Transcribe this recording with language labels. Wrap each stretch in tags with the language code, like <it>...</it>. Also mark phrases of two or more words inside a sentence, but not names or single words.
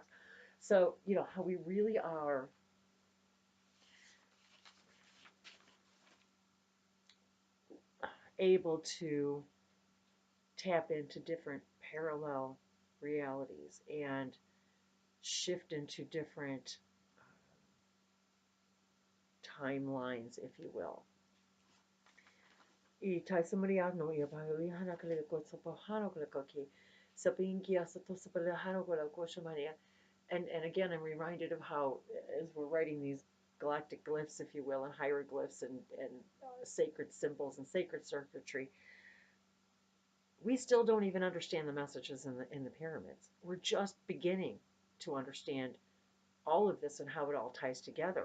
<en>So, how we really are able to tap into different parallel realities and shift into different timelines, if you will. I taisamaria no ia bahui hana kale ko sopo hano kale koki sapinki asato sapale hano kale ko shamania. And again, I'm reminded of how, as we're writing these galactic glyphs, if you will, and hieroglyphs and sacred symbols and sacred circuitry, we still don't even understand the messages in the pyramids. We're just beginning to understand all of this and how it all ties together.</en>